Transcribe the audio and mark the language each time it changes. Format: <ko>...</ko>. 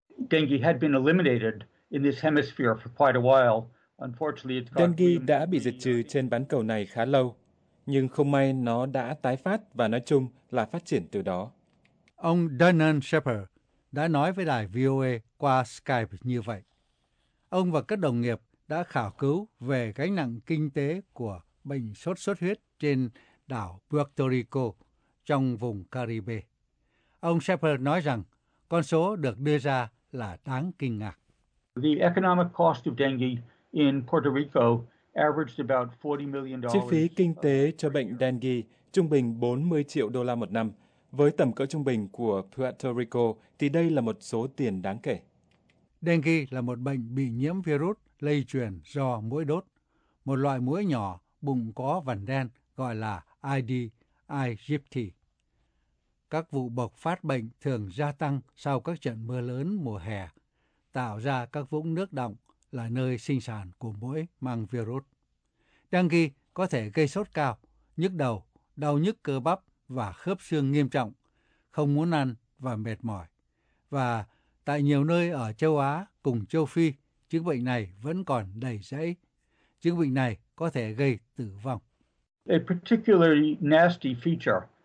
<en>Dengue had been eliminated in this hemisphere for quite a while. Unfortunately, it's got</en> <vi>Dengue đã bị diệt trừ trên bán cầu này khá lâu, nhưng không may nó đã tái phát và nói chung là phát triển từ đó. Ông Dunnan Shepherd đã nói với đài VOA qua Skype như vậy. Ông và các đồng nghiệp đã khảo cứu về gánh nặng kinh tế của bệnh sốt xuất huyết trên đảo Puerto Rico trong vùng Caribe. Ông Shepherd nói rằng con số được đưa ra là đáng kinh ngạc.</vi> <en>The economic cost of dengue in Puerto Rico averaged about $40 million.</en> <vi>Chi phí kinh tế cho bệnh dengue trung bình 40 triệu đô la một năm. Với tầm cỡ trung bình của Puerto Rico thì đây là một số tiền đáng kể. Dengue là một bệnh bị nhiễm virus lây truyền do muỗi đốt, một loại muỗi nhỏ bụng có vằn đen gọi là Aedes aegypti. Các vụ bộc phát bệnh thường gia tăng sau các trận mưa lớn mùa hè, tạo ra các vũng nước đọng là nơi sinh sản của muỗi mang virus. Dengue có thể gây sốt cao, nhức đầu, đau nhức cơ bắp và khớp xương nghiêm trọng, không muốn ăn và mệt mỏi. Và tại nhiều nơi ở châu Á cùng châu Phi, chứng bệnh này vẫn còn đầy rẫy. Chứng bệnh này có thể gây tử vong.</vi> <en>A particularly nasty feature.</en>